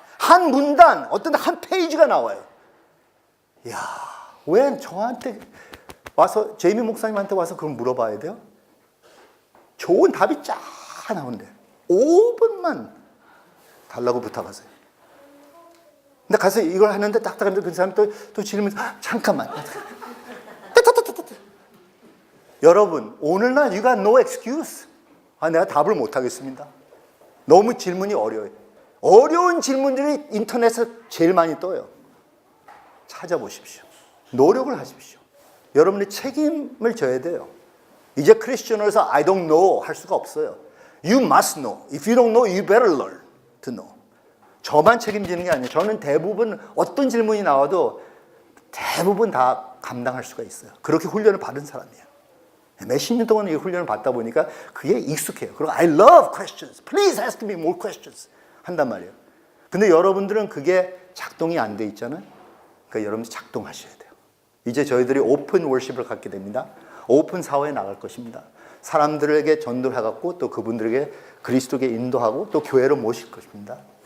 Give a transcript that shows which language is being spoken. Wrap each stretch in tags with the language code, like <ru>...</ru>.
<ko>한 문단, 어떤 한 페이지가 나와요. 이야, 왜 저한테 와서, 제이미 목사님한테 와서 그걸 물어봐야 돼요? 좋은 답이 쫙 나오는데 5분만 달라고 부탁하세요. 근데 가서 이걸 하는데 딱 하는데 그 사람 또 질문, 잠깐만. 여러분, 오늘날</ko> <en>you got no excuse.</en> <ko>내가 답을 못 하겠습니다. 너무 질문이 어려워요. 어려운 질문들이 인터넷에 제일 많이 떠요. 찾아보십시오. 노력을 하십시오. 여러분이 책임을 져야 돼요. 이제 크리스천으로서</ko> <en>I don't know</en> <ko>할 수가 없어요.</ko> <en>You must know. If you don't know, you better learn to know.</en> <ko>저만 책임지는 게 아니에요. 저는 대부분 어떤 질문이 나와도 대부분 다 감당할 수가 있어요. 그렇게 훈련을 받은 사람이에요. 몇십 년 동안 이 훈련을 받다 보니까 그게 익숙해요. 그리고</ko> <en>I love questions. Please ask me more questions.</en> <ko>한단 말이에요. 근데 여러분들은 그게 작동이 안 돼 있잖아요. 그러니까 여러분들 작동하셔야 돼요. 이제 저희들이 오픈 월십을 갖게 됩니다. 오픈 사회에 나갈 것입니다. 사람들에게 전도를 해갖고 또 그분들에게 그리스도께 인도하고 또 교회로 모실 것입니다.</ko>